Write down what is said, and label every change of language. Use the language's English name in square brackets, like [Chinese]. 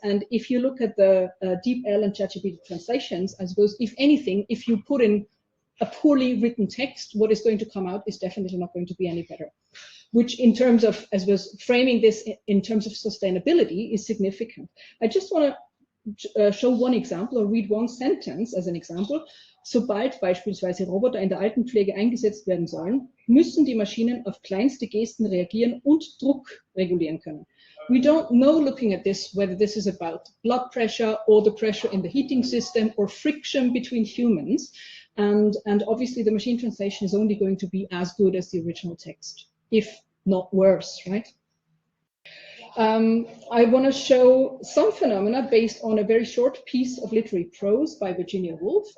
[English] And if you look at the DeepL and ChatGPT translations, I suppose, if anything, if you put in a poorly written text, what is going to come out is definitely not going to be any better, which in terms of, as was framing this in terms of sustainability, is significant. I just want to show one example or read one sentence as an example. [German] Sobald beispielsweise Roboter in der Altenpflege eingesetzt werden sollen, müssen die Maschinen auf kleinste Gesten reagieren und Druck regulieren können. [English] We don't know, looking at this, whether this is about blood pressure or the pressure in the heating system or friction between humans. And obviously the machine translation is only going to be as good as the original text, if not worse, right? I want to show some phenomena based on a very short piece of literary prose by Virginia Woolf.